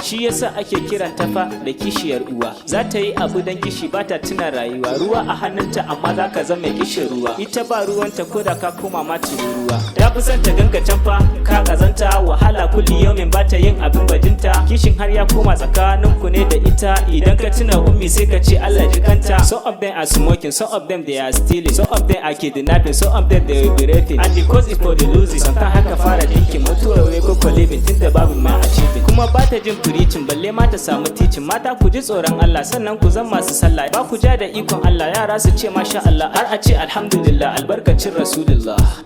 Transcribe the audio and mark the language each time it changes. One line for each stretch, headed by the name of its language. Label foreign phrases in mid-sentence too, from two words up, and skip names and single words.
Hausa: Shi yasa ake kiran ta fa da kishiyar uwa. Za ta yi abu dan kishi ba ta tuna rayuwa. Ruwa a hannunta amma za ka zama kishin ruwa. Ita ba ruwanta ko da ka koma ma tururuwa. Ta fi son ta ganka can fa ka kazanta. Wahala kulli yaumin ba ta yin abin bajinta. Kishin har ya koma tsakaninku ne da ita. Idan ka tuna ummi sai ka ce Allah ji kanta.
English: Some of them are smoking, some of them they are stealing, some of them are kidnapping, some of them they will be raping. And because it's for the losing, sometimes
Hausa: haka fara
English: thinking
Hausa: mutuwar wai ko ko
English: living
Hausa: tun da babu ma
English: achieving.
Hausa: Kuma ba ta jin preaching balle ma ta samu teaching. Mata ku ji tsoron Allah sannan ku zama masu sallah. Ba ku ja da ikon Allah yara su ce
Arabic: masha Allah
Hausa: har a ce alhamdulillah albarkacin Rasulullah.